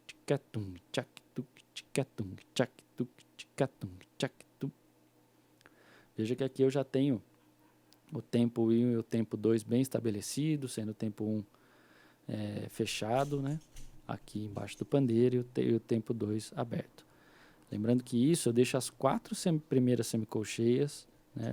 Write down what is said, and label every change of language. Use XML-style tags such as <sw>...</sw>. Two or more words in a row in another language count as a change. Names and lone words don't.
<pt>tchacatum, tchac, tuc, tchacatum, tchac, tuc, tchacatum, tchac, tuc. Veja que aqui eu já tenho o tempo 1 e o tempo 2 bem estabelecidos, sendo o tempo 1 fechado, né? Aqui embaixo do pandeiro e o tempo 2 aberto. Lembrando que isso eu deixo as 4 primeiras semicolcheias, né?</pt>